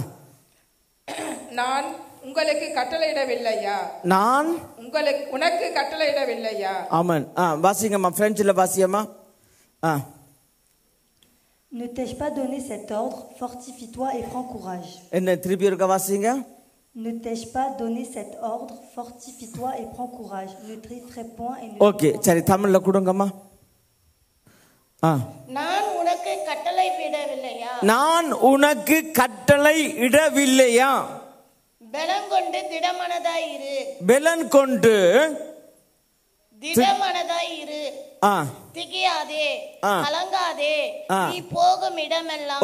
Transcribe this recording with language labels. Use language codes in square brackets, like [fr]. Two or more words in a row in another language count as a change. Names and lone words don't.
[ta] நான் உங்களுக்கு கட்டளையிடவில்லையா? நான் உனக்கு கட்டளையிடவில்லையா? ஆமென். வாசிங்கம்மா, பிரெஞ்சில் வாசியம்மா. [fr] Ne t'ai-je pas donné cet ordre? Fortifie-toi et prends courage. [ta] என்ன திருப்பி இருக்க வாசிங்க. [fr] Ne t'ai-je pas donné cet ordre? Fortifie-toi et prends courage. Ne t'effraie point et ne [ta] ஓகே சரி தமிழ்ல கொடுங்கம்மா. நான் உனக்கு கட்டளை விடவில்லையா? நான் உனக்கு கட்டளை இடவில்லையா? பலன் கொண்டு திடமனதாய் இரு. பலன் கொண்டு திடமனதாய் இரு. திகையாதே, கலங்காதே, நீ போகும் இடமெல்லாம்.